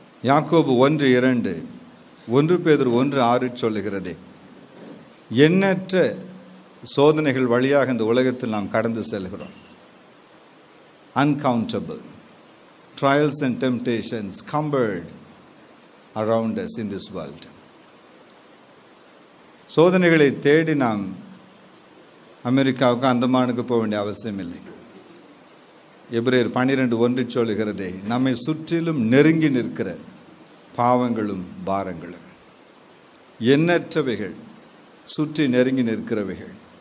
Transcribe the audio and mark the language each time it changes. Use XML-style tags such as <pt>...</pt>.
<ta>யாக்கோபு 1:2, 1 பேதுரு 1:6 சொல்லுகிறது, எண்ணற்ற சோதனைகள் வழியாக இந்த உலகத்தில் நாம் கடந்து செல்கிறோம்.</ta> <en>uncountable trials and temptations cumbered around us in this world.</en> <ta>சோதனைகளை தேடி நாம் அமெரிக்காவுக்கு அந்தமானுக்கு போக வேண்டிய அவசியம் இல்லை. எபிரேயர் 12:1 சொல்லுகிறதே, நம்மை சுற்றிலும் நெருங்கி நிற்கிற பாவங்களும் பாரங்களும், எண்ணற்றவைகள் சுற்றி நெருங்கி நிற்கிறவைகள்.</ta>